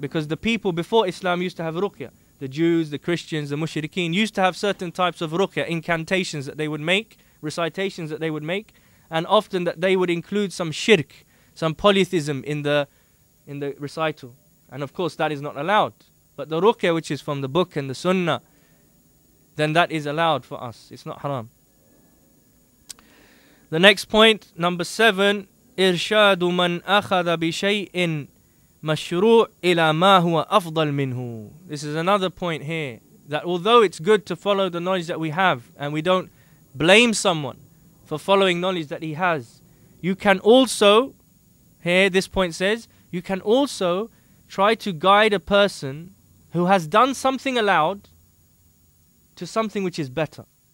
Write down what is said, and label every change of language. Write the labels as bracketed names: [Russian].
[English] Because the people before Islam used to have ruqya. The Jews, the Christians, the mushrikeen used to have certain types of ruqya, incantations that they would make, recitations that they would make, and often that they would include some shirk, some polytheism in the recital. And of course that is not allowed. But the ruqya which is from the book and the sunnah, then that is allowed for us. It's not haram. The next point, number 7, [Arabic] إرشاد من أخذ بشيء مشروع إلى ما هو أفضل منه. [English] This is another point here, that although it's good to follow the knowledge that we have, and we don't blame someone for following knowledge that he has, you can also, here this point says, you can also try to guide a person who has done something allowed to something which is better.